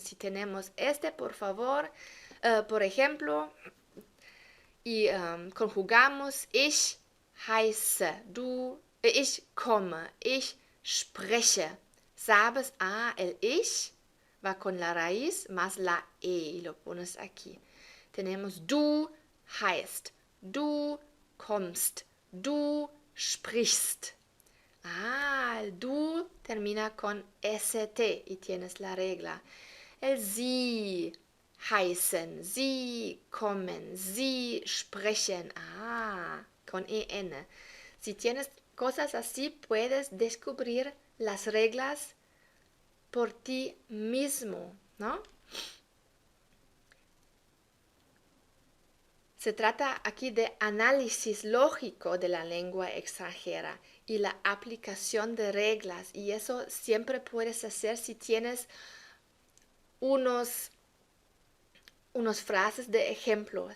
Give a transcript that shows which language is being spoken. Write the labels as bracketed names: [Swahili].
[Spanish] Si tenemos por favor, por ejemplo, y conjugamos [German] ich heiße, ich komme, ich spreche. [Spanish] Sabes, el ich va con la raíz más la e y lo pones aquí. [German] Tenemos du heißt, du kommst, du sprichst. El du [Spanish] termina con ST y tienes la regla. [German] El Sie heißen, Sie kommen, Sie sprechen. [Spanish] Con EN. Si tienes cosas así, puedes descubrir las reglas por ti mismo, ¿no? Se trata aquí de análisis lógico de la lengua extranjera y la aplicación de reglas, y eso siempre puedes hacer si tienes unos frases de ejemplo.